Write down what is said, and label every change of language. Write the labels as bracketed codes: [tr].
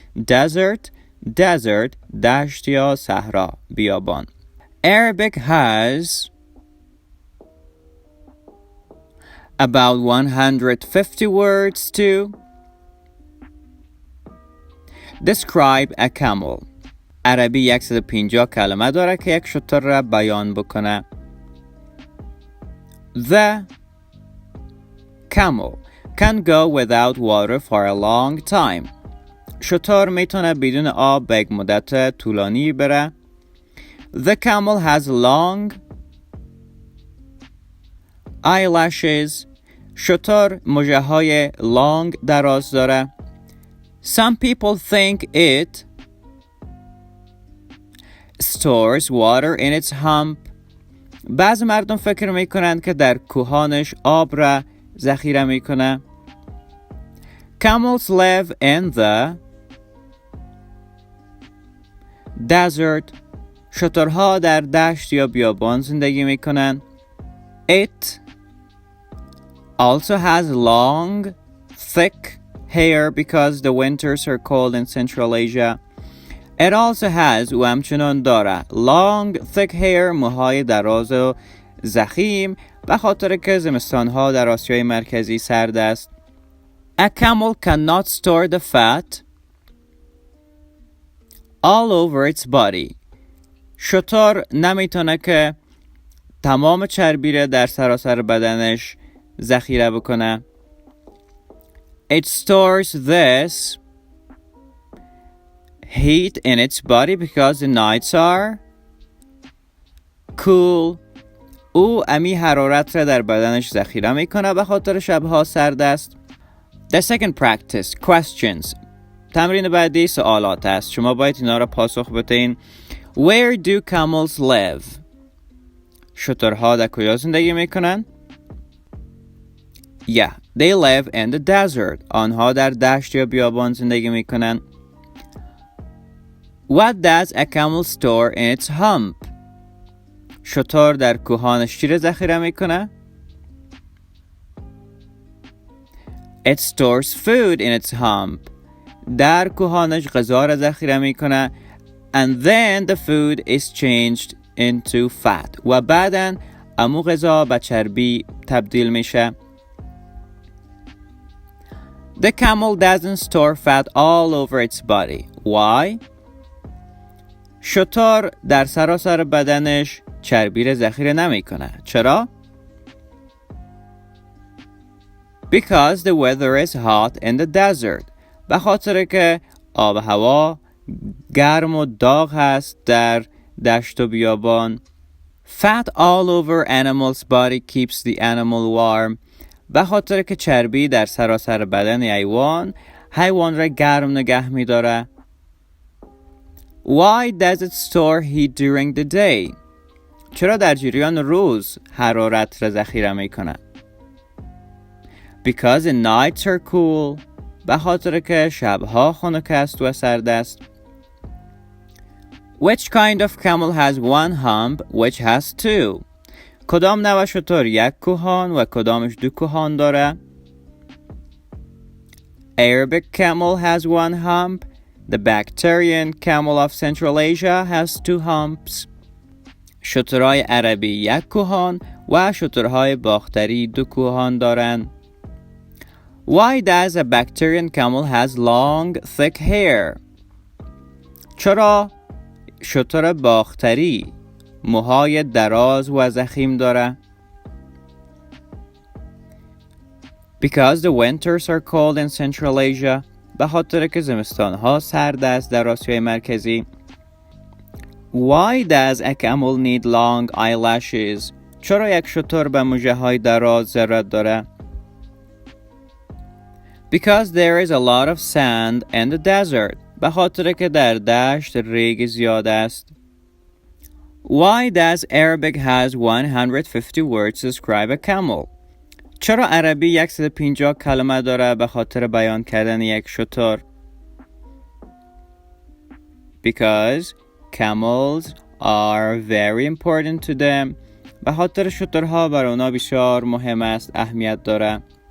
[fa] Desert دشت یا صحرا بیابان. [en] Arabic has about 150 words to describe a camel. [fa] عربی 150 کلمه داره که یک شتر را بیان بکنه. [en] The camel can go without water for a long time. [fa] شتر میتونه بدون آب به یک مدت طولانی بره. [en] The camel has long eyelashes. [fa] شتر مژه های long دراز داره. [en] Some people think it stores water in its hump. [fa] بعض مردم فکر میکنند که در کوهانش آب را ذخیره میکنه. [en] Camels live in the desert. [fa] شترها در دشت یا بیابان زندگی میکنن. [en] It also has long, thick hair because the winters are cold in Central Asia. It also has [fa] و همچنان داره [en] long, thick hair [fa] موهای دراز و ضخیم به خاطر که زمستانها در آسیای مرکزی سرد است. [en] A camel cannot store the fat all over its body. [fa] شتر نمیتونه که تمام چربی را در سراسر بدنش ذخیره بکنه. [en] It stores this heat in its body because the nights are cool. [fa] او امی حرارت را در بدنش ذخیره میکنه به خاطر شبها سرد است. [en] The second practice, questions. [fa] تمرین بعدی سوالات است. شما باید اینا را پاسخ بدین. [en] Where do camels live? [fa] شترها در کجا زندگی میکنن؟ [en] Yeah, they live in the desert. [fa] آنها در دشت یا بیابان زندگی میکنن. [en] What does a camel store in its hump? [fa] شتر در کوهانش چی را ذخیره میکنه؟ [en] It stores food in its hump. [fa] در کوهانش غذا را ذخیره میکنه. [en] And then the food is changed into fat. [fa] و بعداً امو غذا به چربی تبدیل میشه. [en] The camel doesn't store fat all over its body. Why? [fa] شتر در سراسر بدنش چربی را ذخیره نمیکنه. [en] چرا؟ Because the weather is hot in the desert. [fa] به خاطر که آب و هوا گرم و داغ هست در دشت و بیابان. [en] Fat all over animal's body keeps the animal warm. [fa] به خاطر که چربی در سراسر بدن حیوان را گرم نگه می داره. [en] Why does it store heat during the day? [fa] چرا در جریان روز حرارت را ذخیره می کنه؟ [en] Because the nights are cool. [fa] به خاطر که شبها خنک است و سرد است. [en] Which kind of camel has one hump which has two? [fa] کدام نوع شتر یک کوهان و کدامش دو کوهان داره؟ [en] Arabic camel has one hump. The Bactrian camel of Central Asia has two humps. [fa] شترهای عربی یک کوهان و شترهای باختری دو کوهان دارند. [en] Why does a Bactrian camel has long, thick hair? [fa] چرا شتر باختری موهای دراز و ضخیم داره؟ [en] Because the winters are cold in Central Asia. [fa] به خاطر که زمستانها سرد است در آسیای مرکزی. [en] Why does a camel need long eyelashes? [fa] چرا یک شتر به مژه های دراز ضرورت داره؟ [en] Because there is a lot of sand in the desert. [fa] به خاطر که در دشت ریگ زیاد است. [en] Why does Arabic has 150 words to describe a camel? [fa] چرا عربی 150 کلمه داره به خاطر بیان کردن یک شتر؟ [en] Because camels are very important to them. [fa] به خاطر شترها بر اونا بسیار مهم است، اهمیت داره.